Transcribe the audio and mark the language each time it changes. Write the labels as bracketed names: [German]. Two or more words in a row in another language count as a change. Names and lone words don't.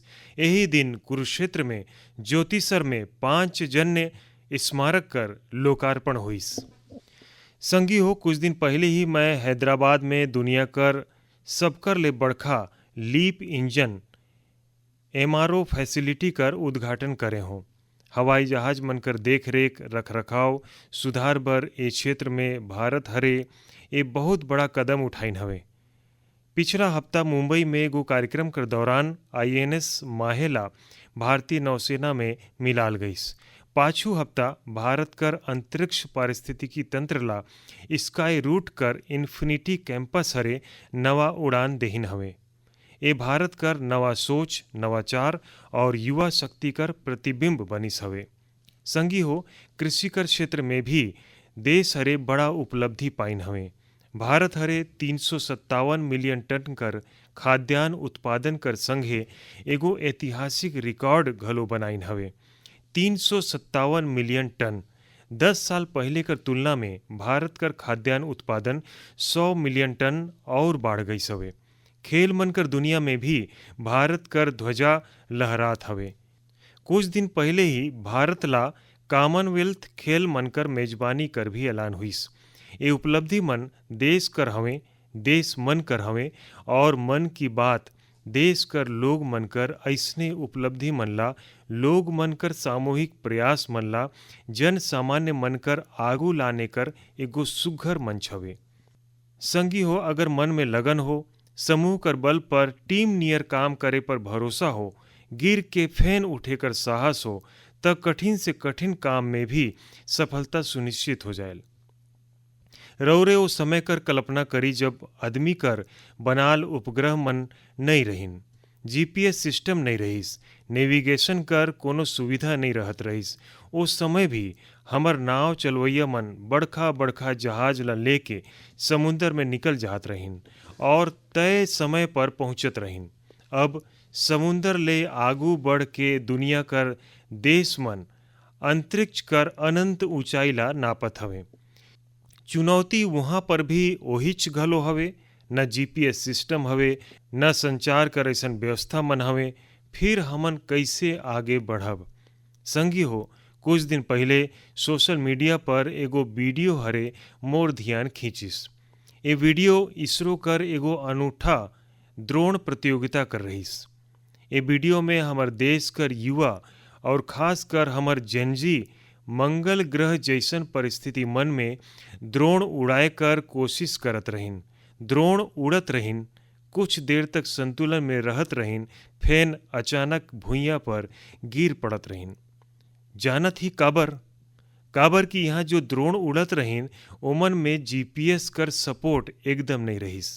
[Chhattisgarhi] यही दिन कुरुक्षेत्र में ज्योतिसर में 5 जन्य स्मारक कर लोकार्पण हुइस। संगी हो, कुछ दिन पहले ही मैं हैदराबाद में दुनिया कर सबकर ले बड़खा [English] LEAP engine MRO facility [Chhattisgarhi] कर उद्घाटन करे हों। हवाई जहाज मनकर देख रेख रख रखाव सुधार बर ए क्षेत्र में भारत हरे ये बहुत बड़ा कदम उठाइन हवे। पिछला हफ्ता मुंबई में एगो कार्यक्रम कर दौरान आईएनएस माहेला भारतीय नौसेना में मिलाल गईस। पाछू हफ्ता भारत कर अंतरिक्ष पारिस्थितिकी तंत्र ला स्काई रूट कर इन्फिनिटी कैंपस हरे नवा उड़ान देहिन हवे। ए भारत कर नवा सोच, नवाचार और युवा शक्ति कर प्रतिबिंब बनिस हवे। संगी हो, कृषि कर क्षेत्र में भी देश हरे बड़ा उपलब्धि पाइन हवे। भारत हरे 357 [English] million tonne [Chhattisgarhi] कर खाद्यान्न उत्पादन कर संघे एगो ऐतिहासिक रिकॉर्ड घलो बनाइन हवे। 357 [English] million tonne [Chhattisgarhi] 10 साल पहले कर तुलना में भारत कर खाद्यान्न उत्पादन 100 [English] million tonne [Chhattisgarhi] और बढ़ गई हवे। खेल मन कर दुनिया में भी भारत कर ध्वजा लहरात हवे। कुछ दिन पहले ही भारत ला कॉमनवेल्थ खेल मनकर मेजबानी कर भी ऐलान हुइस। ये उपलब्धि मन देश कर हवे, देश मन कर हवे और मन की बात देश कर लोग मन कर ऐसने उपलब्धि मन ला लोग मन कर सामूहिक प्रयास मन ला जन सामान्य मन कर आगू लाने कर एगो सुघ्घर मंच हवे। संगी हो, अगर मन में लगन हो, समूह कर बल पर टीम नियर काम करे पर भरोसा हो, गिर के फैन उठे कर साहस हो, तब कठिन से कठिन काम में भी सफलता सुनिश्चित हो जाए। रौरे वो समय कर कल्पना करी जब आदमी कर बनाल उपग्रह मन नहीं रहिन, [English] GPS system [Chhattisgarhi] नहीं रहीस, नेविगेशन कर कोनो सुविधा नहीं रहत रहीस। उस समय भी हमर नाव चलवैया मन बड़खा बड़खा जहाज ला लेके समुंदर में निकल जात रहिन और तय समय पर पहुंचत रहिन। अब समुंदर ले आगू बढ़ के दुनिया कर देश मन अंतरिक्ष कर अनंत ऊंचाई ला नापत हवे। चुनौती वहाँ पर भी ओहिच घलो हवे, न [English] GPS system [Chhattisgarhi] हवे, न संचार कर ऐसन व्यवस्था मन हवे। फिर हमन कैसे आगे बढ़ब? संगी हो, कुछ दिन पहले [English] social media [Chhattisgarhi] पर एगो वीडियो हरे मोर ध्यान खींचिस। ये वीडियो इसरो कर एगो अनूठा द्रोण प्रतियोगिता कर रहीस। ये वीडियो में हमर देश कर युवा और खास कर हमर जेनजी मंगल ग्रह जैसन परिस्थिति मन में द्रोण उड़ाए कर कोशिश करत रहिन। द्रोण उड़त रहिन, कुछ देर तक संतुलन में रहत रहिन, फेन अचानक भुइयां पर गिर पड़त रहिन। जानत ही काबर की यहाँ जो द्रोण उड़त रहिन ओमन में जीपीएस कर सपोर्ट एकदम नहीं रहीस।